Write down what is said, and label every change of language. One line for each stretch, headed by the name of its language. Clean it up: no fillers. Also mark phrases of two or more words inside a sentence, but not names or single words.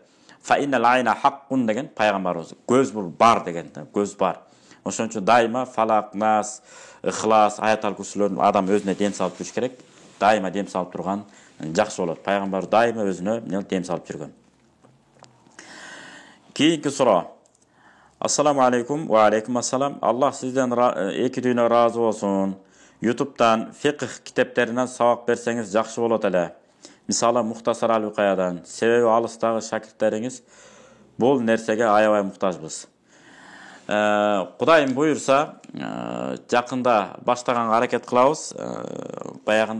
Arabic: فإن العين حق
Kyrgyz: деген пайгамбарыбыз. Көз бул бар деген да, көз бар. Ошон үчүн дайыма фалак, нас, ихлас, аятал курсулөрдүн адам өзүнө дем салып жүрүш керек. Дайыма дем салып турган жакшы болот. Пайгамбар дайыма өзүнө дем салып жүргөн. Кийинки суроо.
Arabic: السلام عليكم وعليكم السلام.
Kyrgyz: Аллах сизден эки дүйнө разы болсун. YouTube'дан фикх китептеринен сабак берсеңиз жакшы болот эле. Мисалы Мухтасар ал-Викаядан. Себеби алыстагы шакирттериңиз бул нерсеге аябай муктажбыз. Кудайым буйурса, жакында баштаганга аракет кылабыз.